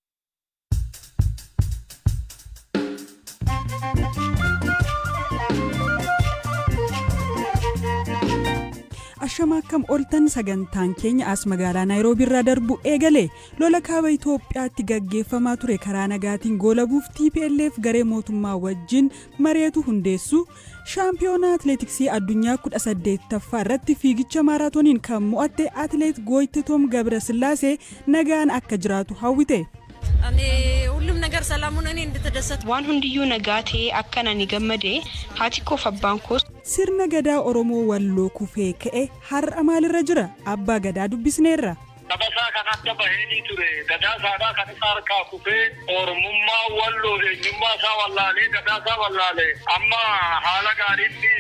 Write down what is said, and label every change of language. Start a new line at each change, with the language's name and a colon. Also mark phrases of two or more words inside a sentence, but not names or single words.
Oromo: Ashama akkam oltan sagantaan keenya as magaalaa Naayiroobii irraa darbu eegale lola kaaba Itoophiyaatti gaggeeffamaa ture karaa nagaatiin goolabuuf TPLF garee mootummaa wajjin mareetu hundeessu shaampiyoonaa atileetiksii addunyaa 18ffaa irratti fiigicha maaraatooniin kan mo'atte atileet Gooyititom Gabrasillaasee nagaan akka jiraatu hawwite.
Amharic: ሁሉም ነገር ሰላሙን እኔ እንድትደሰት
Oromo: waan hundiyyuu nagaatee akka nani gammadee haati koo abbaan koo sirna gadaa Oromoo Walloo kufee ka'e har'a maalirra jira abbaa gadaa dubbisneerra. Tabasaa kan adda bahee ture gadaa saadaa kan isaa harkaa kufee Oromummaa Walloo eenyummaa isaa wallaalee gadaa isaa wallaalee amma haala gaariitti